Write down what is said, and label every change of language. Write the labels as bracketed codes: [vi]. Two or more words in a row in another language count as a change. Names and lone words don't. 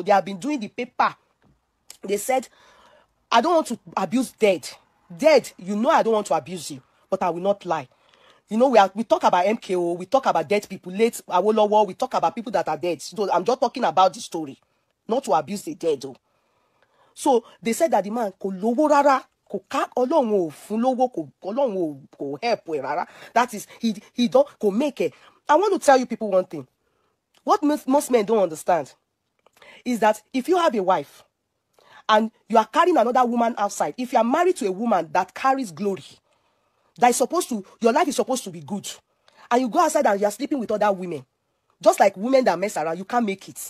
[en] They have been doing the paper. They said, I don't want to abuse dead. Dead, I don't want to abuse you, but I will not lie. We talk about MKO, we talk about dead people, late Awolowo, we talk about people that are dead. So I'm just talking about the story, not to abuse the dead. Though. So they said that the man [yo] ko lowo rara, ko ka Ọlọ́run ò fún lówó, ko Ọlọ́run ò help rara. [en] That is, he don't ko make it. I want to tell you people one thing. What most men don't understand is that if you have a wife and you are carrying another woman outside, if you are married to a woman that carries glory, that is supposed to, your life is supposed to be good, and you go outside and you are sleeping with other women, just like women that mess around, you can't make it.